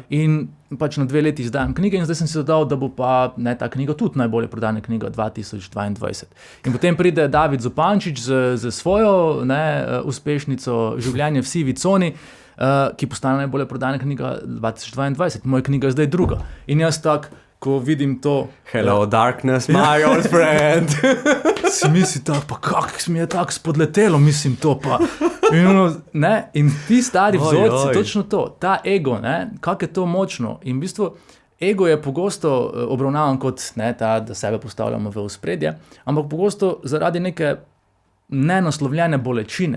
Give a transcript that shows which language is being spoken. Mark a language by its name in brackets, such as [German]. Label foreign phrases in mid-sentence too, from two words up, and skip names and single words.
[Slovenian] In pač na 2 leti izdajam knjige in zdaj sem si dodal, da bo pa ta knjiga tudi najbolje prodajana knjiga 2022. In potem pride David Zupančič z svojo uspešnico Življenje v sivi coni, ki postane najbolje prodajana knjiga 2022. Moja knjiga je zdaj druga. In jaz tako, ko vidim to, [English] hello darkness, my old friend. [Slovenian] Si misli tako, pa kako mi je tako spodletelo, mislim to pa. In ti stari vzorci, točno to, ta ego, kako je to močno. In v bistvu ego je pogosto obravnavan kot ta, da sebe postavljamo v ospredje, ampak pogosto zaradi neke nenaslovljene bolečine.